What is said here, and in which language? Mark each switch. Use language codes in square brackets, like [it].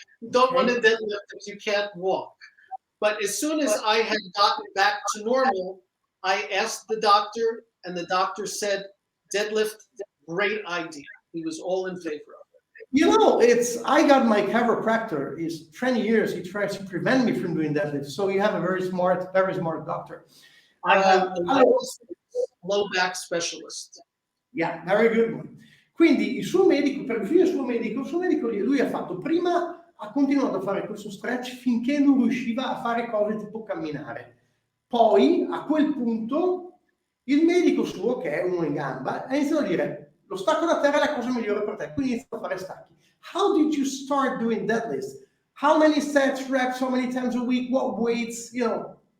[en] Don't want to deadlift if you can't walk. But as soon as I had gotten back to normal, I asked the doctor, and the doctor said, deadlift, great idea. He was all in favor of it. You know, I got my chiropractor. He's 20 years. He tries to prevent me from doing deadlift. So you have a very smart doctor. I was a low back specialist. Yeah, very good one. [it] Quindi il suo medico, per il suo medico, lui ha fatto prima, ha continuato a fare questo stretch finché non riusciva a fare cose tipo camminare. Poi, a quel punto, il medico suo, che è uno in gamba, ha iniziato a dire: lo stacco da terra è la cosa migliore per te, quindi inizia a fare stacchi. [en] How did you start doing deadlifts? How many sets, reps, how many times a week, what weights, you know?